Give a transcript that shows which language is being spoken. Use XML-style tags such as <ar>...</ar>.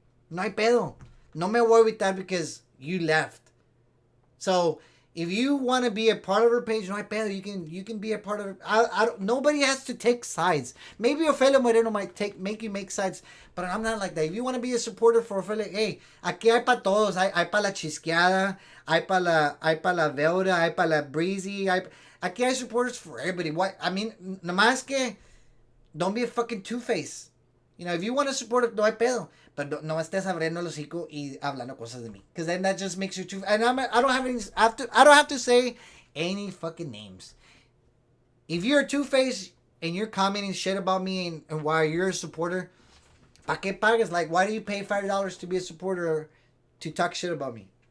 <es>No hay pedo. No me voy a evitar</es> <en>because you left. So if you want to be a part of her page,</en> <es>no hay pedo.</es> <en>You can be a part of it. Nobody has to take sides. Maybe Ofelia Moreno might make you make sides, but I'm not like that. If you want to be a supporter for Ofelia, hey,</en> <es>aquí hay para todos. Hay para la chisqueada, hay para la Velda, hay para la breezy. Aquí hay</es> <en>supporters for everybody. What I mean,</en> <es>nomás que</es> <en>don't be a fucking two-face. You know, if you want to support it,</en> <es>no hay pedo. But no estés abriendo el hocico y hablando cosas de mí.</es> <en>Because then that just makes you too... And I don't have to say any fucking names. If you're a two-face and you're commenting shit about me and why you're a supporter,</en> <es>¿pa qué pagas?</es> <en>Like, why do you pay $5 to be a supporter or to talk shit about me?</en>